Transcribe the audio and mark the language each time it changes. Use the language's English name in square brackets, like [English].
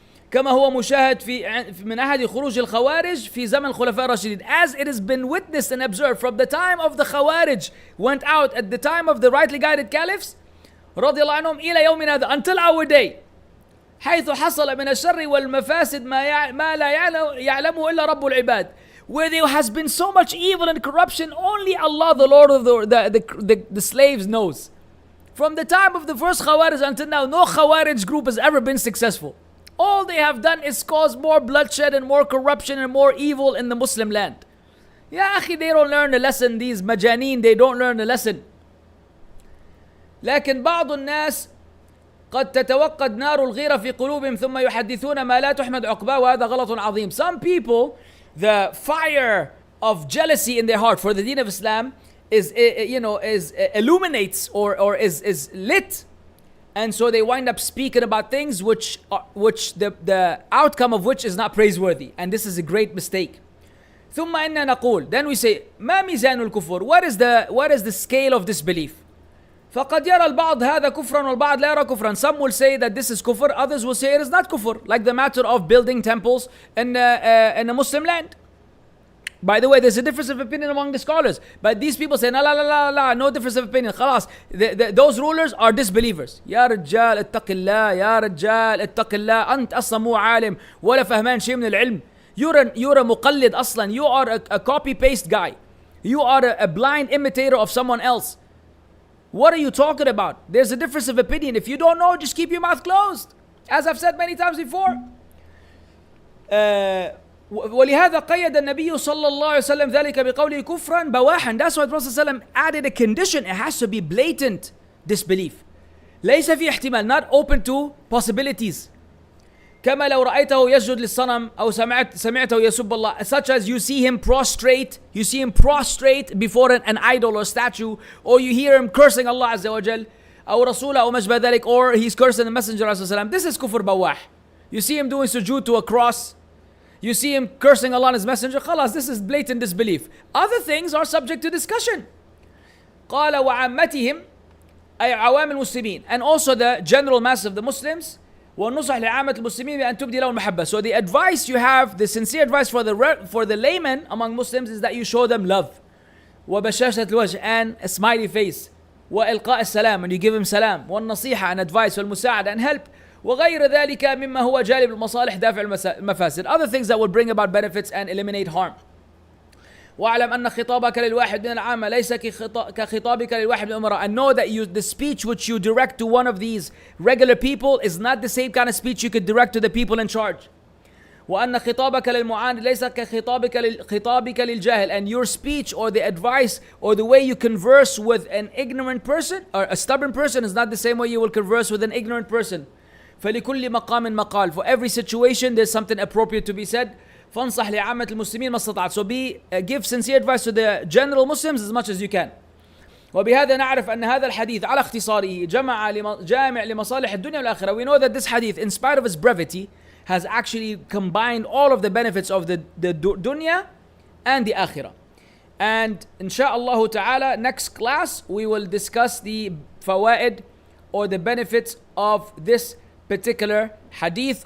[Arabic] كما هو مشاهد من أحد خروج الخوارج في زمن الخلفاء الراشدين, [English] as it has been witnessed and observed from the time of the Khawarij went out at the time of the rightly guided caliphs [Arabic] رضي الله عنهم إلى يومنا هذا, [English] until our day, [Arabic] حيث حصل من الشر والمفاسد ما لا يعلمه إلا رب العباد, [English] where there has been so much evil and corruption only Allah, the Lord of the slaves, knows. From the time of the first Khawarij until now, no Khawarij group has ever been successful. All they have done is cause more bloodshed and more corruption and more evil in the Muslim land. Ya akhi, they don't learn the lesson. These majaneen, they don't learn the lesson. [Arabic] لكن بعض الناس قد تتوقد نار الغيرة في قلوبهم ثم يحدثون ما لا تحمد عقباه وهذا غلط عظيم. [English] Some people, the fire of jealousy in their heart for the Deen of Islam is illuminates or is lit. And so they wind up speaking about things which the outcome of which is not praiseworthy. And this is a great mistake. [Arabic] ثم إننا نقول, [English] then we say, [Arabic] ما ميزان الكفر? [English] What is the scale of disbelief? [Arabic] فقد يرى البعض هذا كفرا والبعض لا يرى كفرا. [English] Some will say that this is kufr, others will say it is not kufr, like the matter of building temples in a Muslim land. By the way, there's a difference of opinion among the scholars, but these people say, la, no difference of opinion, خلاص, those rulers are disbelievers. [Arabic] يا رجال اتق الله, يا رجال اتق الله, أنت أصلا مو عالم ولا فهمان شيء من العلم. [English] You're a [Arabic] مقلد أصلا. [English] You are a copy-paste guy. You are a blind imitator of someone else. What are you talking about? There's a difference of opinion. If you don't know, just keep your mouth closed. As I've said many times before. [Arabic] ولهذا قيد النبي صلى الله عليه وسلم ذلك بقوله كفرا بواحا. [English] That's why the Prophet ﷺ added a condition. It has to be blatant disbelief. [Arabic] ليس في احتمال, [English] not open to possibilities. [Arabic] كما لو رأيته يسجد للصنم أو سمعته يسب الله, [English] such as you see him prostrate before an idol or statue, or you hear him cursing Allah [Arabic] عز وجل أو رسوله أو ما شابه ذلك, [English] or he's cursing the Messenger عليه السلام. This is kufr bawah. You see him doing sujood to a cross, you see him cursing Allah and his Messenger, خلاص, this is blatant disbelief. Other things are subject to discussion. [Arabic] قال وعامتهم أي عوام المسلمين, [English] and also the general mass of the Muslims. [Arabic] والنصح لعامة المسلمين بأن تبدي لهم المحبة. [English] So the advice you have, the sincere advice for the layman among Muslims is that you show them love. [Arabic] وبشاشة الوجه, [English] and a smiley face. [Arabic] وإلقاء السلام, [English] and you give him salam. [Arabic] والنصيحة, [English] and advice. [Arabic] والمساعدة, [English] and help. [Arabic] وغير ذلك مما هو جالب المصالح دافع المفاسد. [English] Other things that will bring about benefits and eliminate harm. [Arabic] واعلم أن خطابك للواحد من العامة ليس كخطابك للواحد من الأمراء. [English] And know that the speech which you direct to one of these regular people is not the same kind of speech you could direct to the people in charge. [Arabic] وأن خطابك للمعاند ليس كخطابك للجاهل. [English] And your speech or the advice or the way you converse with an ignorant person or a stubborn person is not the same way you will converse with an ignorant person. [Arabic] فلكل مقام مقال. [English] For every situation there's something appropriate to be said. [Arabic] فانصح لعامة المسلمين ما استطعت. [English] So give sincere advice to the general Muslims as much as you can. [Arabic] وبهذا نعرف أن هذا الحديث على اختصاره جامع لمصالح الدنيا والآخرة. [English] We know that this hadith, in spite of its brevity, has actually combined all of the benefits of the dunya and the akhirah. And insha'Allah ta'ala, next class we will discuss the fawaid or the benefits of this particular hadith.